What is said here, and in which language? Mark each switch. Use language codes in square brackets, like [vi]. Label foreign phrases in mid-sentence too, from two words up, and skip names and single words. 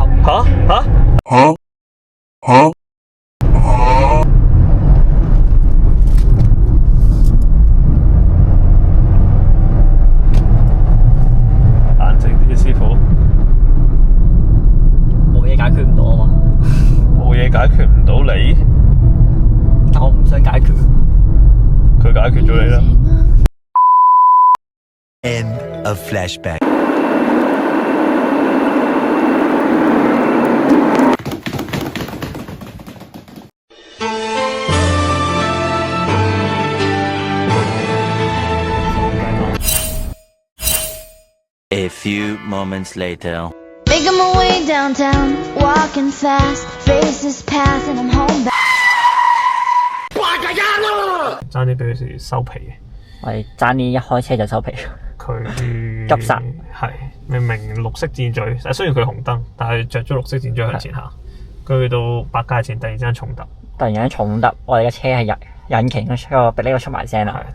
[yue] 嚇！冷靜啲，師傅。冇嘢解決唔到啊嘛，冇嘢解決唔到你，但我唔想解決。佢解決咗你啦。 [en] End of flashback. A few moments later. Making my way downtown, walking fast, faces pass and I'm home back. [yue] 爭啲俾佢哋收皮嘅。我哋爭啲一開車就收皮。佢急剎係明明綠色箭嘴，雖然佢紅燈，但係着咗綠色箭嘴向前行。佢去到百佳前，突然之間重突，突然間重突，我哋嘅車係引擎嗰個逼呢個出埋聲啦，